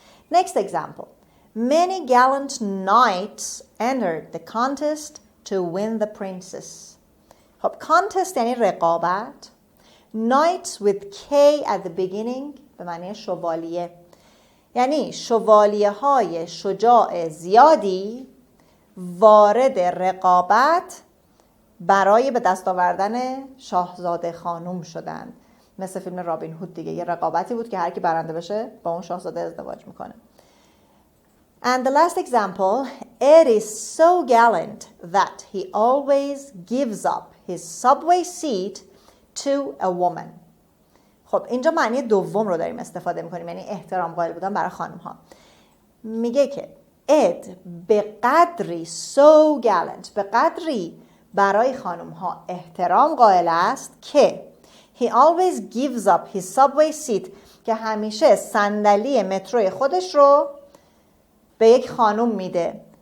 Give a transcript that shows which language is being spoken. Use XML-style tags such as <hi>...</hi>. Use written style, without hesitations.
<en>Next example. Many gallant knights entered the contest to win the princess.</en> <fa>خب contest یعنی رقابت.</fa> <en>Knights with K at the beginning</en> <fa>به معنی شوالیه. یعنی شوالیه های شجاع زیادی وارد رقابت برای به دست آوردن شاهزاده خانوم شدند. مثل فیلم رابین هود دیگه، یه رقابتی بود که هر کی برنده بشه با اون شاهزاده ازدواج میکنه.</fa> <en>And the last example, Ed is so gallant that he always gives up his subway seat to a woman.</en> <fa>خب اینجا معنی دوم رو داریم استفاده میکنیم، یعنی احترام قائل بودن برای خانم ها. میگه که اد به قدری</fa> <en>so gallant،</en> <fa>به قدری برای خانم ها احترام قائل است که</fa> <en>he always gives up his subway seat،</en> <fa>که همیشه صندلی متروی خودش رو به یک خانوم میده.</fa>